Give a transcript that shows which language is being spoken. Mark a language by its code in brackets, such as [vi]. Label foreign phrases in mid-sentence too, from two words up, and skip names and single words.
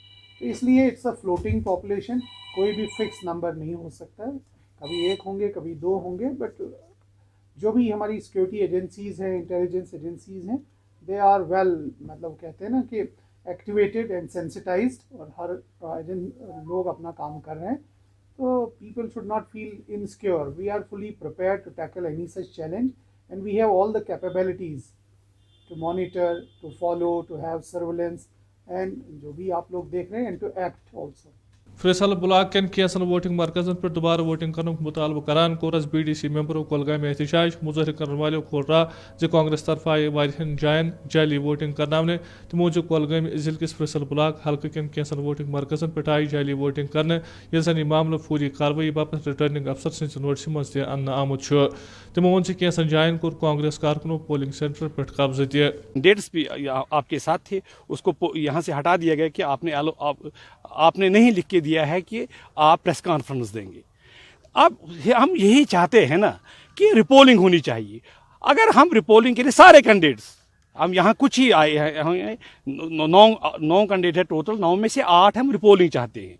[ur] تو اس لیے [en] it's a floating population, [ur] کوئی بھی [en] fix number [ur] نہیں ہو سکتا ہے، کبھی 1 ہوں گے کبھی 2 ہوں گے. بٹ جو بھی ہماری [en] security agencies [ur] ہیں، [en] intelligence agencies [ur] ہیں، [en] they are well, [ur] مطلب کہتے ہیں نا کہ [en] activated and sensitized, [ur] اور ہر لوگ اپنا کام کر رہے ہیں. [en] So people should not feel insecure. We are fully prepared to tackle any such challenge, and we have all the capabilities to monitor, to follow, to have surveillance, and [ur] جو بھی آپ لوگ دیکھ رہے ہیں [en] and to act also. [ks] فیصل بلاک کین کینسن ووٹنگ مرکزن پہ دوبارہ ووٹنگ کرنے مطالبہ کران کورس بی ڈی سی ممبروں کولگام احتجاج. مظاہرہ کرنے والوں کور راہ زِ کانگریس طرف آئی واریاہن جائن جعلی ووٹنگ کرناونے. تمو جو کولگام ضلع کس فیصل بلاک حلقہ کین کینسن ووٹنگ مرکزن پہ آئی جعلی ووٹنگ کرنے، یل زن یہ معاملہ فوری کاروٲیی باپت [en] returning officer [ks] سٕنٛزِ نوٹسہِ منٛز تہِ اننہٕ آمُت چھُ. تمو ووٚن زِ کینٛژن جاین کوٚر کانگریس کارکنو [en] polling centre [ks] پٮ۪ٹھ قبضہٕ تہِ. [ur] ڈیٹس بھی آپ کے ساتھ تھے، اس کو یہاں سے ہٹا دیا گیا کہ آپ نے نہیں لکھ کے دیا ہے کہ آپ [en] press conference [ur] دیں گے. اب ہم یہی چاہتے ہیں نا کہ ریپولنگ ہونی چاہیے. اگر ہم ریپولنگ کے لیے سارے کینڈیڈیٹس، ہم یہاں کچھ ہی آئے ہیں، 9 کینڈیڈیٹ ہے ٹوٹل، 9 میں سے 8 ہم ریپولنگ چاہتے ہیں.